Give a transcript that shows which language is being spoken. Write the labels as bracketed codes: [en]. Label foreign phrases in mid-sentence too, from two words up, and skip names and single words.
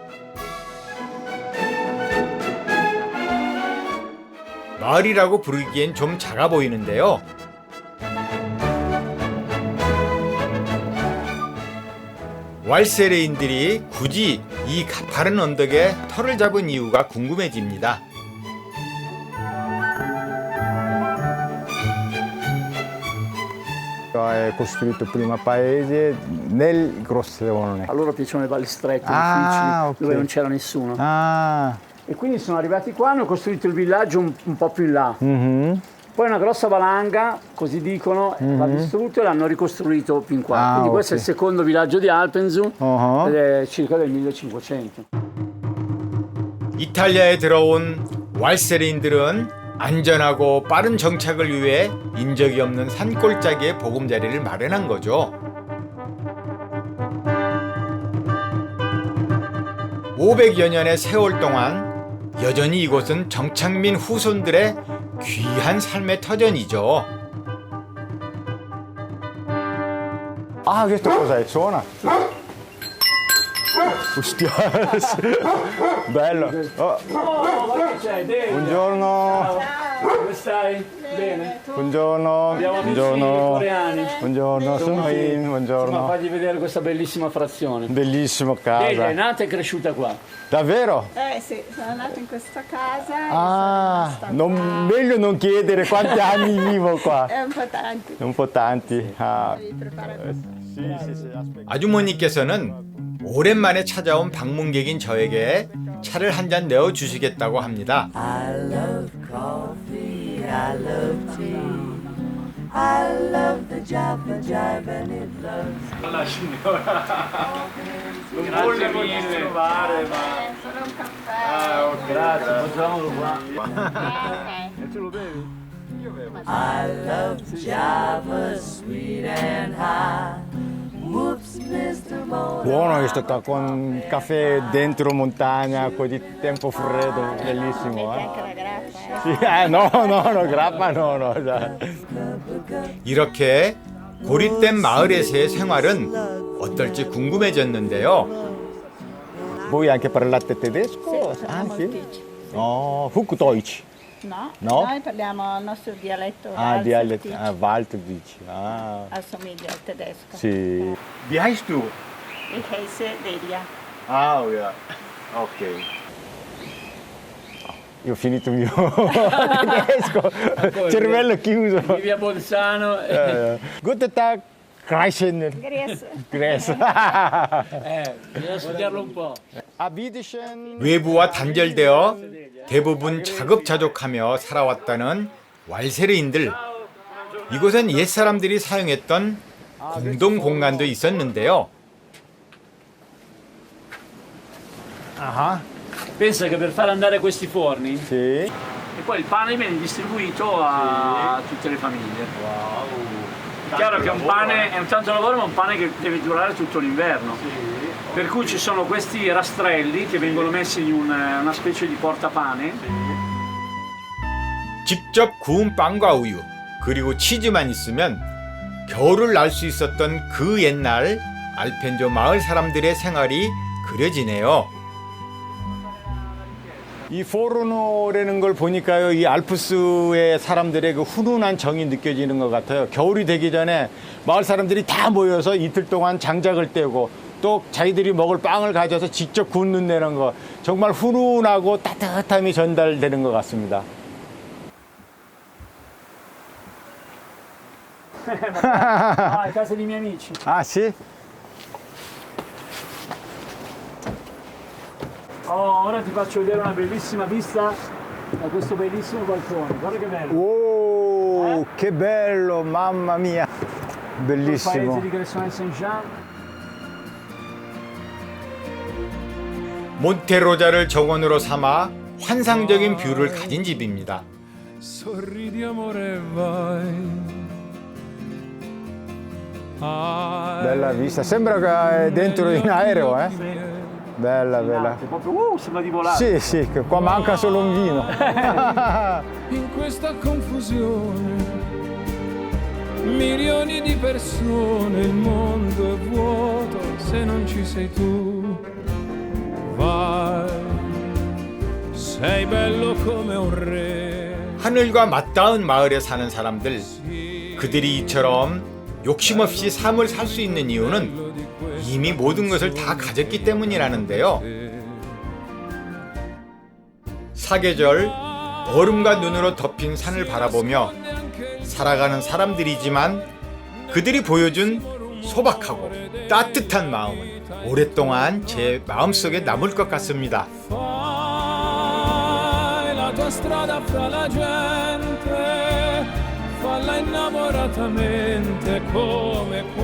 [ko] 마을이라고 부르기엔 좀 작아 보이는데요. 왈세레인들이 굳이 이 가파른 언덕에 터를 잡은 이유가 궁금해집니다. [it] È costruito prima paese nel Grossolone. A loro piacevano le valli strette, Ah, difficili, ok. dove non c'era nessuno. Ah. E quindi sono arrivati qua, hanno costruito il villaggio un po' più in là. Mhm. Poi una grossa valanga, così dicono, l'ha distrutto e l'hanno ricostruito più in qua. Ah, Quindi questo è il ok. secondo villaggio di Alpenzu, Uh-huh. ed è circa del 1500. [ko] 이탈리아에 들어온 왈세레인들은 안전하고 빠른 정착을 위해 인적이 없는 산골짜기에 보금자리를 마련한 거죠. 500여 년의 세월 동안 여전히 이곳은 정착민 후손들의 귀한 삶의 터전이죠. [it] Ah, questo cos'è? Suona? Ostia. Bello. Oh, Oh, ma che c'è? David? buongiorno. Come stai? Bene? Buongiorno. Abbiamo amici Buongiorno. coreani. Buongiorno, sono in. Insomma, Buongiorno. fagli vedere questa bellissima frazione. Bellissimo David è casa. nata e cresciuta qua. Davvero? Sì, sono nata in questa casa. Ah, meglio non chiedere quanti anni vivo qua. È un po' tanti. Un po' tanti. Ah. [ko] 아주머니께서는 오랜만에 찾아온 방문객인 저에게 차를 한 잔 내어 주시겠다고 합니다. [en] I love coffee, I love tea, I love the Java Jive and it loves. [it] La signora non volevo disturbare, ma Grazie, facciamolo qua. E tu lo bevi? [en] I love Java, sweet and high. Whoops, Mr. Boulder. [it] Buono questo qua, con caffè dentro montagna, con di tempo freddo, bellissimo. Sì, no, grappa no. [ko] 이렇게 고립된 마을에서의 생활은 어떨지 궁금해졌는데요. [it] Voi anche parlate tedesco? Sì, Ah, sì? Deutsch. Oh, Hochdeutsch. No, No? noi parliamo il nostro dialetto. Ah, dialetto, Walserdeutsch. Walddeutsch. Ah, Assomiglia al tedesco. sì. [de] Wie heißt du? Ich heiße Delia. Ah, ja. Ok. [it] Io ho finito il mio tedesco, cervello chiuso. Vivi a Bolzano. [de] Guten Tag, Kreischen. Grüß. [it] Bisogna studiarlo un po'. [ko] 외부와 단절되어 대부분 자급자족하며 살아왔다는 왈세르인들. 이곳은 옛사람들이 사용했던 공동 공간도 있었는데요. [it] Pensa che per far andare questi forni, sì. e poi il pane viene distribuito a tutte le famiglie. È chiaro che un pane è un tanto lavoro, ma un pane che deve durare tutto l'inverno. Per cui ci sono questi rastrelli che vengono messi in una specie di portapane. [ko] 직접 구운 빵과 우유 그리고 치즈만 있으면 겨울을 날 수 있었던 그 옛날 알펜조 마을 사람들의 생활이 그려지네요. 이 포르노라는 걸 보니까요, 이 알프스의 사람들의 그 훈훈한 정이 느껴지는 것 같아요. 겨울이 되기 전에 마을 사람들이 다 모여서 이틀 동안 장작을 떼고 또 자기들이 먹을 빵을 가져서 직접 굽는다는 거, 정말 훈훈하고 따뜻함이 전달되는 것 같습니다. [it] Ah, è casa dei miei amici. Ah, sì? Oh, ora ti faccio vedere una bellissima vista da questo bellissimo balcone. Guarda che bello. Oh, che bello, mamma mia. Il Bellissimo. paese di Gressone Saint-Jean. [ko] 몬테로자를 정원으로 삼아 환상적인 뷰를 가진 집입니다. [it] Sorridi amore vai. Bella vista, sembra che è dentro in aereo, eh? Bella, bella. Proprio, sembra di volare. Sì, che qua manca solo un vino. In questa confusione, milioni di persone, il mondo è vuoto se non ci sei tu. Vai, sei bello come un re. [ko] 하늘과 맞닿은 마을에 사는 사람들, 그들이 이처럼 욕심 없이 삶을 살 수 있는 이유는 이미 모든 것을 다 가졌기 때문이라는데요. 사계절 얼음과 눈으로 덮인 산을 바라보며 살아가는 사람들이지만 그들이 보여준 소박하고 따뜻한 마음은 오랫동안 제 마음속에 남을 것 같습니다. [it] La tua strada fra la gente, falla innamoratamente come